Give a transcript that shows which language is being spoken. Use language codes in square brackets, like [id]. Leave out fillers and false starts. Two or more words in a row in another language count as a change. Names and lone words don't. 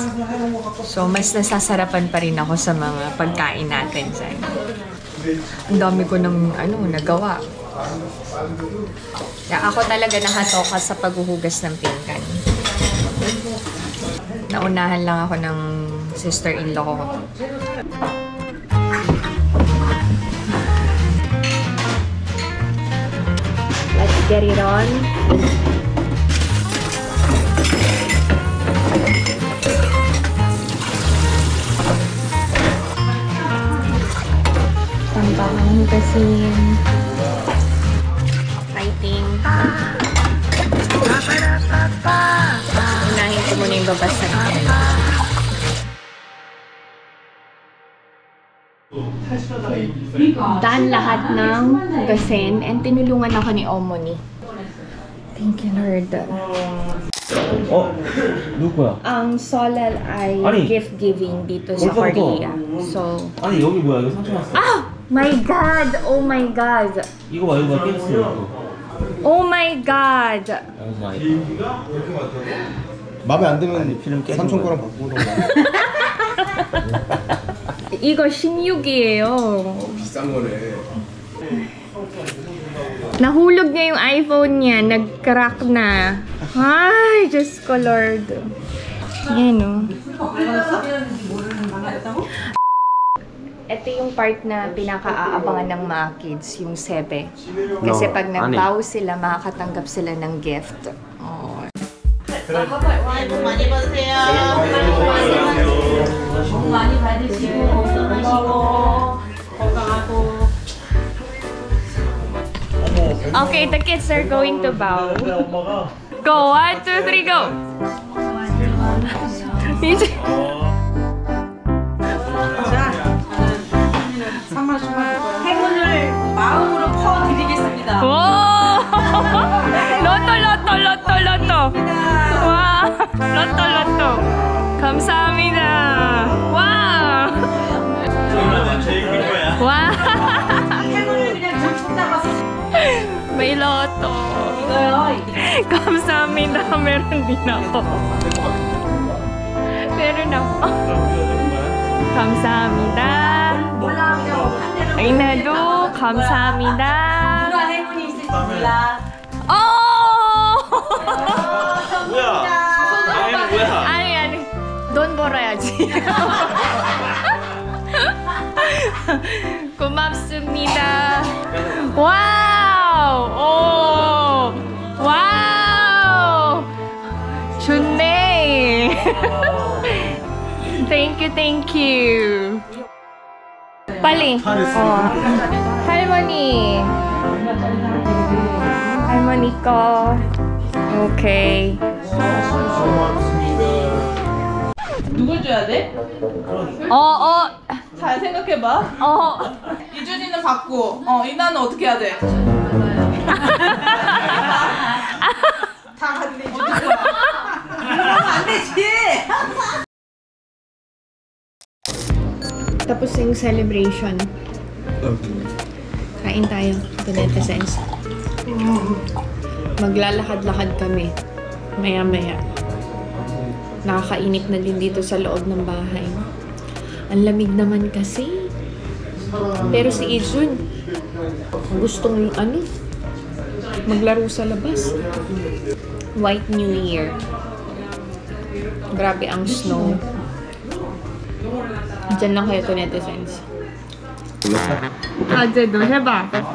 [tl] So, mas nasasarapan pa rin ako sa mga pagkain natin. Ang dami ko ng nagawa. Kaya ako talaga nakatoka sa paghuhugas ng pinggan. Naunahan lang ako ng sister-in-law ko. [en] Let's get it on. [tl] Tampang hutasin. Fighting. Unahin ko muna yung babasag. Daan lahat ng hugasin and tinulungan ako ni Omoni. [en] Thank you, Lord. [ko] 누구야? [tl] Ang Solal ay gift giving dito sa Korea. So, [ko] 아니 여기 뭐야? 이거 상처 났어. [en] my God! Oh my God! [ko] 이거 봐 이거 깨졌어 이거. [en] Oh my God! oh my. [ko] 마음에 안 들면 필름 깨진 삼촌 거야. 거랑 바꾸던가. 이거 16이에요. 비싼 거네. [tl] Nahulog niya yung iPhone niya. Nag-crack na. Ay, Diyos ko, Lord. Yan, o. Ito yung part na pinaka-aabangan ng mga kids, yung sebe. Kasi pag nagbaw sila, makakatanggap sila ng gift. Oh. [ko] 많이 받으세요. 복 많이 받으시고 건강하시고 건강하고. Okay, the kids are going to bow. Go, 1, 2, 3, go! 행운을 마음으로 퍼드리겠습니다. 오! 로또! 와! 로또! 감사합니다. 와! 와! 행운을 그냥 쭉 나가서 [tl] May loto. [ko] 이거요. 감사합니다. [tl] Meron din ako. Meron ako. [ko] 감사합니다. [tl] Ay nado. [ko] 감사합니다. 누가 행운이 있을지 몰라. Oh! 뭐야? 아니 뭐야? 아니. 돈 벌어야지. 고맙습니다. 와우! 오! 와우! 좋네. [en] Thank you. [ko] 빨리. 할머니. 할머니 거. 오케이. 누굴 줘야 돼? 잘 생각해봐. 이준이는 받고, 이나는 어떻게 해야 돼? 다 같이 이준이 거야. 그러면 안 되지. [tl] Tapos yung celebration. Kain tayo. Tunete sense. Maglalakad-lakad kami. Maya-maya. Nakakainit na din dito sa loob ng bahay. Ang lamig naman kasi. Pero si Ijun, gustong maglaro sa labas. [en] White New Year. [tl] Grabe ang snow. Diyan lang kayo to netizens. [ko] 아재도 해봐.